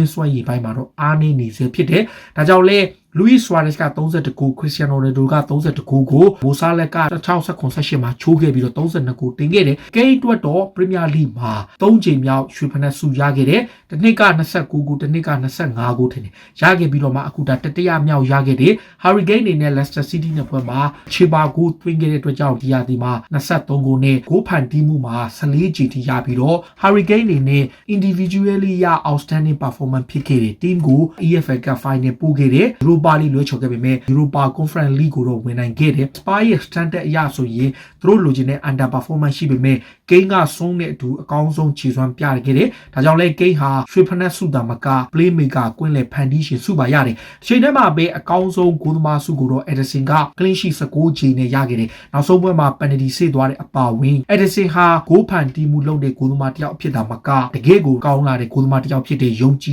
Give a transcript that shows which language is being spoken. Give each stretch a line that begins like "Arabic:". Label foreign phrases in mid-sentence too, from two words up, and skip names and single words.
Burmese: င်းစွမ်းရည်ပိုင်းမှာတော့အားနည်းနေစေဖြစ်တယ်ဒါကြောင့်လဲLuis Suarez က32ဂိုး Cristiano Ronaldo က32ဂိုးကို Mo Salah က2018မှာချိုးခဲ့ပြီးတော့32ဂိုးတင်ခဲ့တယ်။ Kane အတွက်တော့ Premier League မှာ3ချိန်မြောက်ရွှေဖနက်ဆုရခဲ့တယ်။တစ်နှစ်က29ဂိုးတစ်နှစ်က25ဂိုးထင်တယ်။ရခဲ့ပြီးတော့မှအခုဒါတတိယမြောက်ရခဲ့တယ်။ Harry Kane အနေနဲ့ Leicester City နဲ့ဖွဲ့မှာခြေပါဂိုးသွင်းခဲ့တဲ့ အတွက်ကြောင့်ဒီရာသီမှာ23ဂိုးနဲ့ဂိုးဖန်တီးမှုမှာ14ချိန်ထိရပြီးတော့ Harry Kane အနေနဲ့ individually ရ
English: outstanding performance
Burmese: ဖြစ်ခဲ့တယ်။ team ကို EFL Cup final ပို့ခဲ့တယ်။ Europa League လွှဲချော်ခဲ့ပေမဲ့ Europa Conference League ကိုတော့ဝင်နိုင်ခဲ့တယ်။ Spurs ရဲ့ standard အရဆိုရင်သူတို့လိုချင်တဲ့
English: under performance
Burmese: ရှိပေမဲ့ Kane ကဆုံးတဲ့အတူအကောင်းဆုံးခြေစွမ်းပြခဲ့တယ်။ဒါကြောင့်လဲ Kane ဟာရွှေဖနက် ဆုတာမက Playmaker ကွင်းလယ်ဖန်တီးရှင်ဆုပါရတယ်။ဒီချိန်ထဲမှာပဲအကောင်းဆုံးဂိုးသမားဆုကိုတော့ Ederson က
English: clean sheet
Burmese: 19ချိန်နဲ့ရခဲ့တယ်။နောက်ဆုံးပွဲမှာ penalty ဆေးသွားတဲ့အပါဝင် Ederson ဟာဂိုးဖန်တီးမှုလုပ်တဲ့ဂိုးသမားတစ်ယောက်ဖြစ်တာမကတကယ်ကိုကောင်းလာတဲ့ဂိုးသမားတစ်ယောက်ဖြစ်တဲ့ယုံကြည်